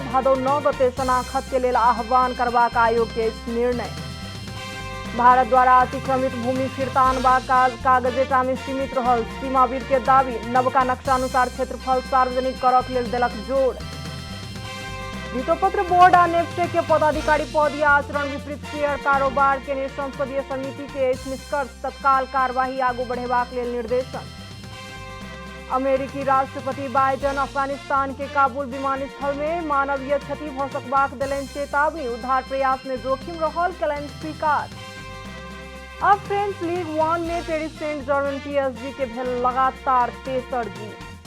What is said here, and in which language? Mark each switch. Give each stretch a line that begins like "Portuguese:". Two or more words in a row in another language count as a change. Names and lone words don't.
Maithili: भादो 9 गते शनाखत के लेल आह्वान करबाक आयोग के निर्णय। भारत द्वारा अतिक्रमित भूमि फिरता आनबाक कागजेटा में सीमित रहल सीमाविद के दावी। नवका नक्शा अनुसार क्षेत्रफल सार्वजनिक करक लेल देलक जोड़। भितोपत्र बोर्ड आ नेप्से के पदाधिकारी पद या आचरण विपरीत शेयर कारोबार के संसदीय समिति के निष्कर्ष। तत्काल कार्यवाही आगू बढ़ेबाक लेल निर्देशन। अमेरिकी राष्ट्रपति बाइडेन अफगानिस्तान के काबुल विमानस्थल में मानवीय क्षति भ सकबाक देलनि चेतावनी। उद्धार प्रयास में जोखिम रहल केलनि स्वीकार। अब फ्रेंच लीग 1 में पेरिस सेंट जर्मन PSG के भेल लगातार तेसर जीत।